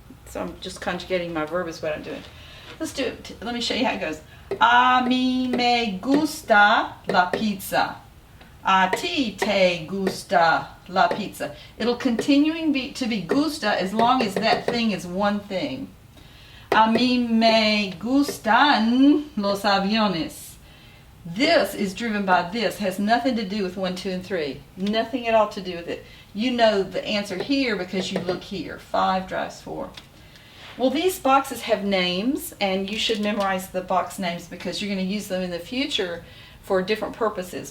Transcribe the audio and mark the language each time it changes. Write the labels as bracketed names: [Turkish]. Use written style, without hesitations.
[English] So I'm just conjugating my verb is what I'm doing. Let's do it. Let me show you how it goes. [Spanish] A mí me gusta la pizza. A ti te gusta la pizza. [English] It'll continue to be gusta as long as that thing is one thing. [Spanish] A mí me gustan los aviones. [English] This is driven by this. Has nothing to do with 1, 2, and 3. Nothing at all to do with it. You know the answer here because you look here. 5 drives 4. Well, these boxes have names, and you should memorize the box names because you're going to use them in the future for different purposes.